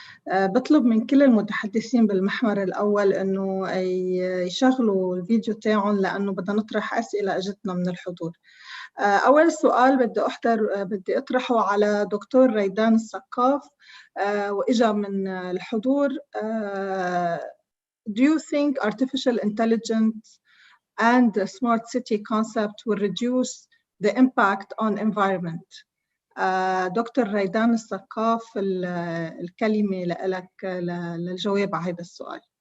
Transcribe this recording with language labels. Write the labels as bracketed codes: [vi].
[ar] بطلب من كل المتحدثين بالمحور الأول أنه يشغلوا الفيديو تاعهم، لأنه بدنا نطرح أسئلة أجتنا من الحضور. أول سؤال بدي أطرحه على دكتور ريدان السقاف، وإجا من الحضور. [en] Do you think artificial intelligence and the smart city concept will reduce the impact on environment? [ar] دكتور ريدان السقاف، الكلمة لك للجواب على هذا السؤال.